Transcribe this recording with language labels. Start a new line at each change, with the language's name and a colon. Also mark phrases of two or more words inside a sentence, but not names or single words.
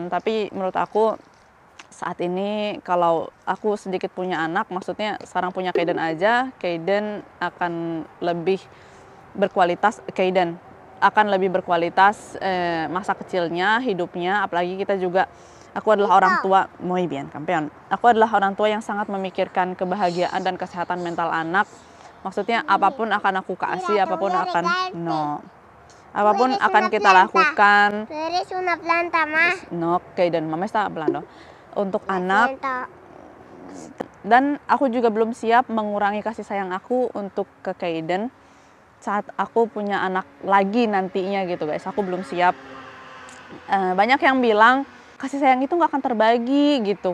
Indonesian: Tapi menurut aku saat ini kalau aku sedikit punya anak, maksudnya sekarang punya Kaiden aja, Kaiden akan lebih berkualitas, masa kecilnya, hidupnya, apalagi kita juga. Aku adalah orang tua,
Spanish: muy bien, campeón.
Indonesian: Aku adalah orang tua yang sangat memikirkan kebahagiaan dan kesehatan mental anak. Maksudnya apapun akan aku kasih, apapun akan kita lakukan.
Spanish: No, Kaiden, mama está hablando.
Indonesian: Untuk anak. Dan aku juga belum siap mengurangi kasih sayang aku untuk ke Kaiden saat aku punya anak lagi nantinya gitu, guys. Aku belum siap. Banyak yang bilang kasih sayang itu nggak akan terbagi gitu.